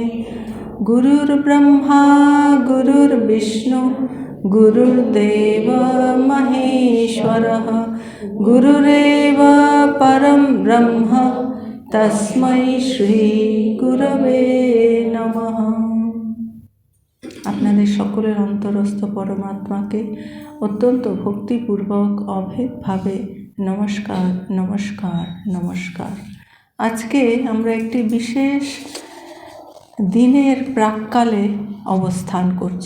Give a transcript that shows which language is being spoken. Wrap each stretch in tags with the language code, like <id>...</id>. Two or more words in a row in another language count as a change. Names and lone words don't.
<sa>गुरुर्ब्रह्मा गुरुर्विष्णु गुरुर्देव महेश्वरः गुरुरेव परं ब्रह्म तस्मै श्री गुरवे नमः।</sa> <bn>আপনাদের সকলের অন্তরস্থ পরমাত্মাকে অত্যন্ত ভক্তিপূর্বক অভেদভাবে নমস্কার নমস্কার নমস্কার। আজকে আমরা একটি বিশেষ দিনের প্রাক্কালে অবস্থান করছি।</bn>